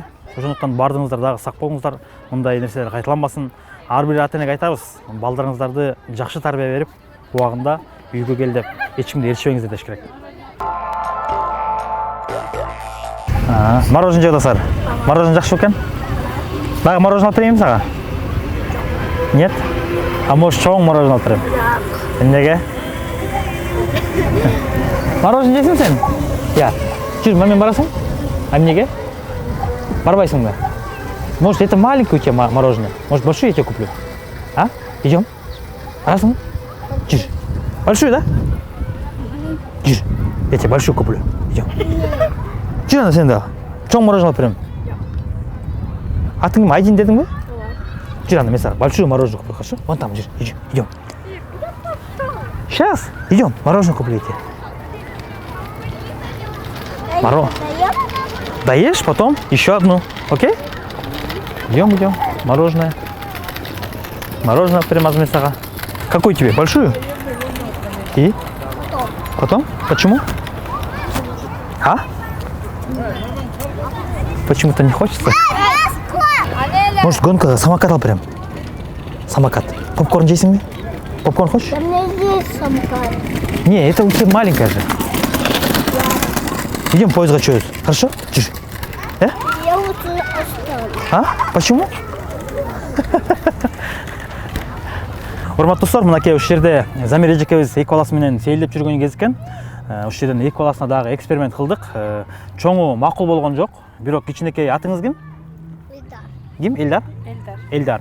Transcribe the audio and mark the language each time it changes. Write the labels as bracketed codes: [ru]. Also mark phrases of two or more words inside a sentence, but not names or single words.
[ky] Ошондуктан бардыңыздар дагы сак болуңуздар. Мындай нерселер кайталанбасын. Ар бир ата-энеге айтабыз, балдарыңыздарды жакшы тарбия берип, убагында үйгө кел деп эч кимди ээрчибеңиздер деш керек. Мороженое жегиласыздар. Мороженое жакшы экен? Дагы мороженое алып берейинби сага? [ru] Нет? А может [ky] чоң мороженое алып берем? Эмнеге? Мороженое жейсиңби сен? Я. Жүр, менен барасың? Эмнеге? Барбайсыңбы? [ru] Может, это маленькое у тебя мороженое? Может, большое я тебе куплю? Идем? [ky] Барасың? Жүр. [ru] Большую, да? Жүр. Я тебе большую куплю. Идем. [ky] Жүр ана сен да. Чоң мороженое алып берем. [kk] Атың кім? Айдин дедің бе? Жүр ана, мен саған [ru] большую мороженое куплю, хорошо? Вон там, [kk] жүр. Идем. [ru] Сейчас. Идем. Мороженое куплю я тебе. Доешь, потом еще одну. Окей? Идем. Мороженое. Мороженое прямо с сага. Какую тебе? Большую? И? Потом? Почему? Почему-то не хочется? [ky] Может, гонка самокат алып берем? Самокат. Попкорн жейсің бе? [ru] Попкорн хочешь? У меня есть самокат. Не, это у тебя маленькая же. Идем поездға чөз. Хорошо? Жүр. Я лучше оставлю. Почему? [ky] Урматтуу достор, мынакей ушул жерде Замир эжекебиз эки баласы менен сейилдеп жүргөн кез экен. Ушул жерден эки баласына дагы эксперимент кылдык. Чоңу макул болгон жок. Бирок кичинекей атыңыз ким? Элдар. Ким? Элдар? Элдар.